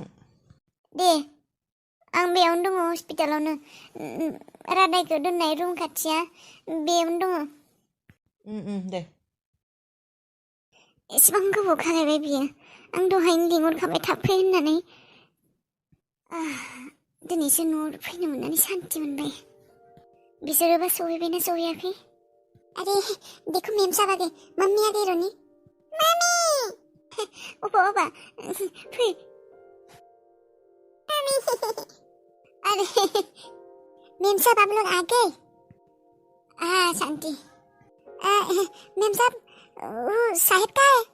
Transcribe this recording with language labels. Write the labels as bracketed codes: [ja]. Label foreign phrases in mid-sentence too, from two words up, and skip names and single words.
[brx] दे आं बेयावनो दङ हस्पिटालावनो रादायखौ दोननाय रुम खाथिया बेयावनो दङ दे एसेबां गोबाव खालायबाय बियो आं दहायनो लिंहरखाबाय थाब फै होननानै दिनैसो न'आव फैनो मोननानै सान्ति मोनबाय बिसोरोबा सहैबायना सहैयाखै [hi] अरे देखो मेम साहब आ गए मम्मी आ गई [brx] रोनी मम्मी ओबा फै [hi] मम्मी अरे मेम साहब आप लोग आ गए हाँ शांति मेम साहब साहिब कहाँ है